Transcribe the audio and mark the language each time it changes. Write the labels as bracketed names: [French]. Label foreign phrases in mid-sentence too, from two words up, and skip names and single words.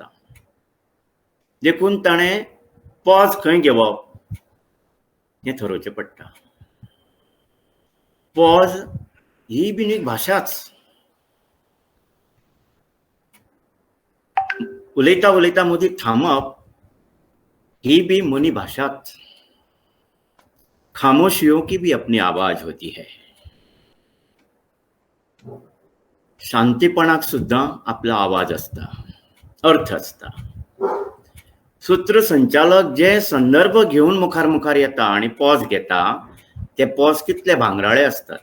[Konkani] देखून ताणें पॉज खंय घेवप हें ठरोवचें पडटा. पॉज ही बीन एक भाशाच. उलयता उलयता मदीं थांबप ही भी मनी भाशाच. [Hindi] खामोशियों की भी अपनी आवाज होती है. [Konkani] शांतीपणाक सुद्दां आपला आवाज असता, अर्थ असता. सूत्रसंचालक जे संदर्भ घेऊन मुखार मुखार येता आणि पॉज घेता ते पॉज कितले भांगराळे असतात.